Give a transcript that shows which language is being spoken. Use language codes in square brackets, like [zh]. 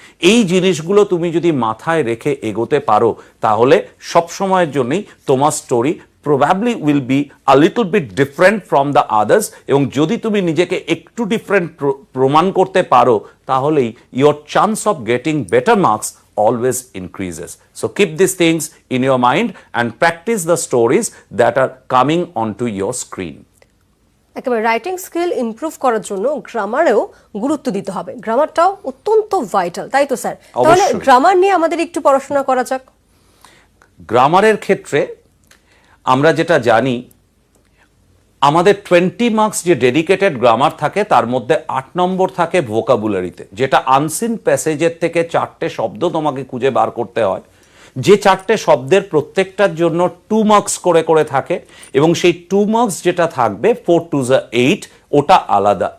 [bn] এই জিনিসগুলো তুমি যদি মাথায় রেখে এগোতে পারো, তাহলে সব সময়ের জন্যই তোমার story [en] probably will be a little bit different from the others, [bn] এবং যদি তুমি নিজেকে একটু ডিফারেন্ট প্রমাণ করতে পারো, তাহলেই [en] your chance of getting better marks always increases. So keep these things in your mind and practice the stories that are coming onto your screen. [bn] একেবারে রাইটিং স্কিল ইমপ্রুভ করার জন্য গ্রামারেও গুরুত্ব দিতে হবে, গ্রামারটাও অত্যন্ত ভাইটাল, তাই তো স্যার? তাহলে গ্রামার নিয়ে আমাদের একটু পড়াশোনা করা যাক। গ্রামারের ক্ষেত্রে আমরা যেটা জানি, আমাদের 20 মার্কস যে ডেডিকেটেড গ্রামার থাকে তার মধ্যে 8 নম্বর থাকে ভোকাবুলারিতে, যেটা আনসিন প্যাসেজের থেকে 4টে শব্দ তোমাকে খুঁজে বার করতে হয়, যে 4টে শব্দের প্রত্যেকটার জন্য 2 মার্কস করে করে থাকে, এবং সেই 2 মার্কস যেটা থাকবে 4 2 8, ওটা আলাদা।